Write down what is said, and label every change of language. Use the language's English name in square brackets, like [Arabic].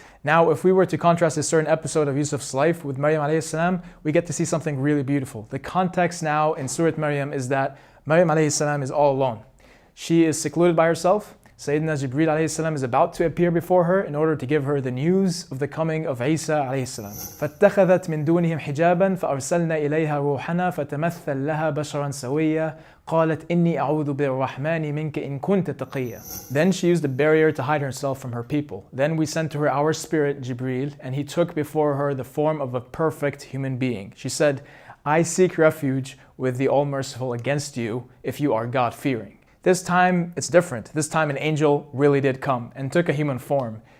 [English] Now, if we were to contrast a certain episode of Yusuf's life with Maryam alayhi salam, we get to see something really beautiful. The context now in Surah Maryam is that Maryam alayhi salam is all alone. She is secluded by herself. Sayyidina Jibreel alayhi salam is about to appear before her in order to give her the news of the coming of Isa alayhi salam. [Arabic] فَاتَّخَذَتْ مِن دُونِهِمْ حِجَابًا فَأَرْسَلْنَا إِلَيْهَا رُوحَنَا فَتَمَثَّلَ لَهَا بَشَرًا سَوِيًّا قالت إني أعوذ بالرحمن منك إن كنت تقيا. [English] Then she used a barrier to hide herself from her people. Then we sent to her our spirit, Jibreel, and he took before her the form of a perfect human being. She said, I seek refuge with the All-Merciful against you if you are God-fearing. This time, it's different. This time an angel really did come and took a human form.